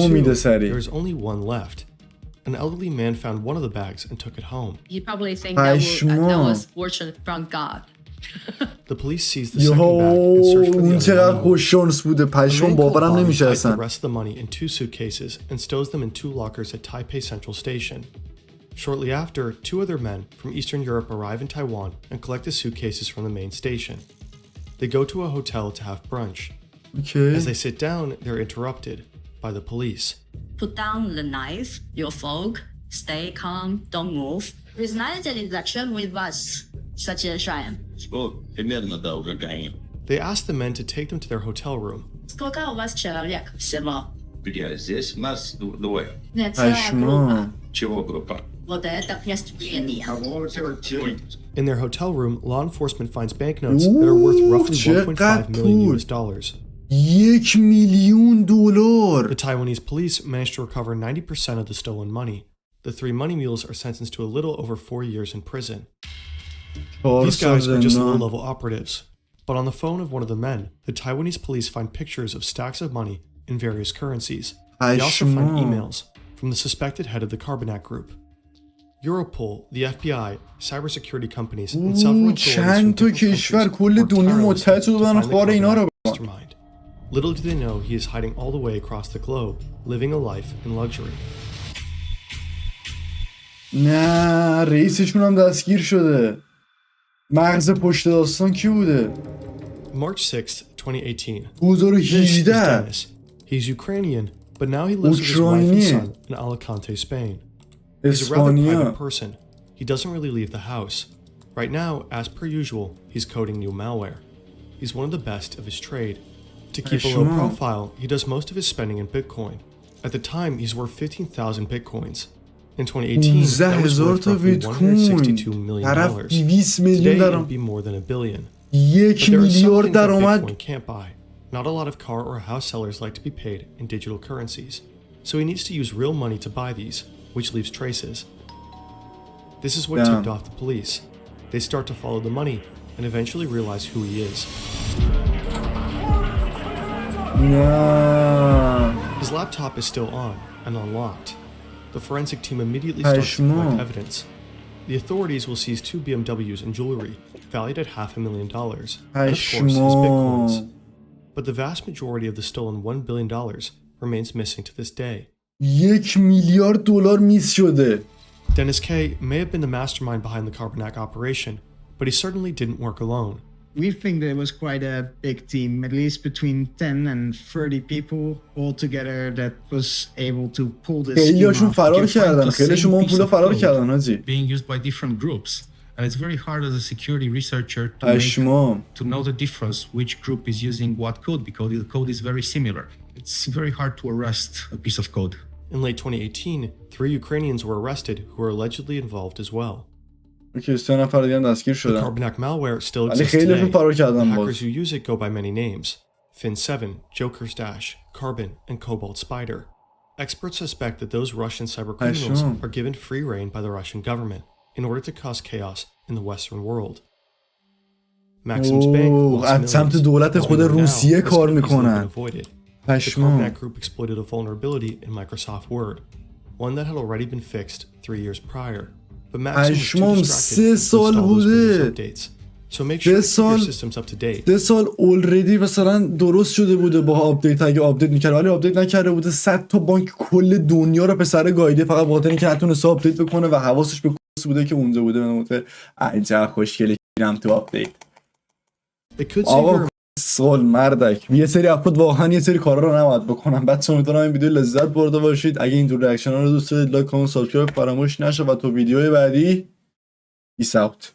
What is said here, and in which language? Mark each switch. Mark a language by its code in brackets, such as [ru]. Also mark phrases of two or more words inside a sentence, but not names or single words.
[fa] معلوم 2, میده سری [en] there is only 1 left. An elderly man found one of the bags and took it home. He probably think that [fa] پشما [en] was fortune from God. The police seized the second bag and [fa] یهو [en] searched for [fa] اون [en] the [fa] چقدر [en] other money. [fa] خوش شانس بوده [en] The [fa] پشمام [en] man called [fa] باورم [en] Bonnie [fa] نمیشه [en] hides the [fa] اصلا [en] rest of the money in 2 suitcases and stows them in 2 lockers at Taipei Central Station. Shortly after, 2 other men from Eastern Europe arrive in Taiwan and collect the suitcases from the main station. They go to a hotel to have brunch. [fa] اوکی [en] As they sit down, they're interrupted by the police. Put down the knife, your fork, stay calm, don't move. Признайте transaction with us, such as Ryan. They ask the men to take them to their hotel room. [ru] Сколько у вас человек всего? Здесь нас двое. Нет, целая группа. [fa] پشما [ru] Чего группа? Вот это преступление. [en] In their hotel room, law enforcement finds banknotes that are worth roughly [fa] چقدر [en] 1.5 million [fa] پول. [en] US dollars. [fa] 1 میلیون [en] The [fa] دلار [en] Taiwanese police managed to recover 90% of the stolen money. The 3 money mules are sentenced to a little over 4 years in prison. [fa] 4 [en] These [fa] سال [en] guys are just [fa] زندان [en] low-level operatives. But on the phone of one of the men, the Taiwanese police find pictures of stacks of money in various currencies. They also find [fa] پشما [en] emails from the suspected head of the Carbonac group. Europol, the FBI, cybersecurity companies, and several authorities from [fa] چند تا [en] different [fa] کشور [en] countries [fa] کل [en] work [fa] دنیا [en] tirelessly [fa] متحد شده [en] to [fa] بودن [en] find the [fa] خار اینا رو [en] Carbonac mastermind. Little do they know he is hiding all the way across the globe, living a life in luxury. [fa] نه رئیسشون هم دستگیر شده مغز پشت داستان کی بوده [en] March 6th, 2018. This is 2018 Dennis. He's Ukrainian, but now he lives with his wife and son in Alicante, Spain. He's a rather [fa] اسپانیا [en] private person. He doesn't really leave the house. Right now, as per usual, he's coding new malware. He's one of the best of his trade. To keep a low Sure. profile, he does most of his spending in Bitcoin. At the time, he's worth 15,000 Bitcoins. In 2018, that was 15000 worth [fa] تا [en] roughly $162 [fa] بیتکوین [en] million. [fa] طرف 200 [en] Today, [fa] میلیون [en] it [fa] درام [en] would be more than $1 billion. 1 But there are some [fa] میلیارد [en] things that [fa] درآمد [en] Bitcoin can't buy. Not a lot of car or house sellers like to be paid in digital currencies. So he needs to use real money to buy these, which leaves traces. This is what Damn. tipped off the police. They start to follow the money and eventually realize who he is. [fa] نه [en] His laptop is still on and unlocked. The forensic team immediately starts to collect [fa] پشما [en] evidence. The authorities will seize 2 BMWs and jewelry valued at $500,000 and of course his bitcoins. [fa] پشما [en] But the vast majority of the stolen $1 billion remains missing to this day. [fa] 1 میلیارد دلار میس شده [en] Dennis K. may have been the mastermind behind the Carbonac operation, but he certainly didn't work alone. We think there was quite a big team, at least between 10 and 30 people all together that was able to pull this scheme [fa] خیلیاشون [en] off. [fa] فرار [en] You find [fa] کردن [en] the [fa] خیلیشون [en] same [fa] اون [en] piece [fa] پولا [en] of [fa] فرار [en] code [fa] کردن حاجی [en] being used by different groups. And it's very hard as a security researcher to [fa] پشما [en] to know the difference which group is using what code because the code is very similar. It's very hard to arrest a piece of code. In late 2018, 3 Ukrainians were arrested who were allegedly involved as well. [fa] اوکی 3 نفر دیگه هم دستگیر [en] The [fa] شدن [en] Carbonac malware still [fa] ولی [en] exists [fa] خیلیشون [en] today. [fa] فرار [en] The [fa] کردن [en] hackers [fa] باز [en] who use it go by many names: Fin7, Joker's Dash, Carbon, and Cobalt Spider. Experts suspect that those Russian cybercriminals sure. are given free rein by the Russian government in order to cause chaos in the Western world. Maxim's bank [fa] اوه [en] lost [fa] از سمت [en] millions. [fa] دولت [en] As we [fa] خود [en] know now, [fa] روسیه [en] this [fa] کار [en] could have easily been [fa] میکنن [en] avoided. The [fa] پشما [en] Carbonac group exploited a vulnerability in Microsoft Word, one that had already been fixed 3 years prior. But Maxim was too [fa] پشمام [en] distracted [fa] 3 [en] to [fa] سال [en] install those Windows [fa] بوده [en] updates. So make sure to keep your [fa] سال [en] systems up to date. [fa] 3 سال اولردی مثلا درست شده بوده با آپدیت اگه آپدیت میکرد ولی آپدیت نکرده بوده 100 تا بانک کل دنیا رو پسر گایده فقط به خاطر اینکه نتونست آپدیت بکنه و حواسش به کس بوده که اونجا بوده من عجب خوشگله گیرم تو آپدیت [en] It could save [fa] آقا [en] your [fa] سال مردک یه سری افراد واقعا یه سری کارا رو نباید بکنن بچه‌ها امیدوارم این ویدیو لذت برده باشید اگه اینجور ریاکشن ها رو دوست دارید لایک کامنت سابسکرایب فراموش نشه و تو ویدیوهای بعدی [en] Peace out.